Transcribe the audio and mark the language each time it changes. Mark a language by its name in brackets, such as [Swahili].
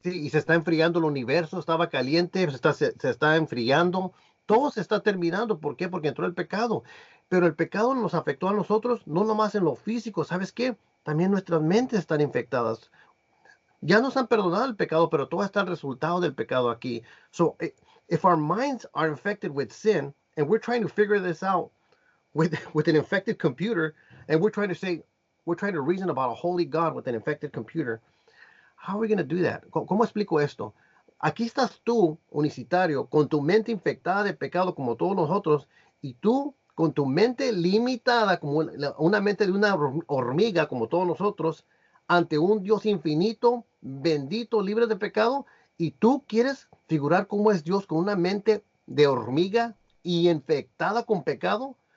[Spanish] sí, y se está enfriando el universo, estaba caliente, se está enfriando, todo se está terminando. ¿Por qué? Porque entró el pecado. Pero el pecado nos afectó a nosotros, no nomás en lo físico, ¿sabes qué? También nuestras mentes están infectadas. Ya nos han perdonado el pecado, pero todo está el resultado del pecado aquí. [English] So, if our minds are infected with sin, and we're trying to figure this out with an infected computer, and we're trying to reason about a holy God with an infected computer, how are we going to do that? [Spanish] ¿Cómo explico esto? Aquí estás tú, unicitario, con tu mente infectada de pecado como todos nosotros, y tú con tu mente limitada como una mente de una hormiga como todos nosotros, ante un Dios infinito, bendito, libre de pecado, y tú quieres figurar cómo es Dios con una mente de hormiga y infectada con pecado.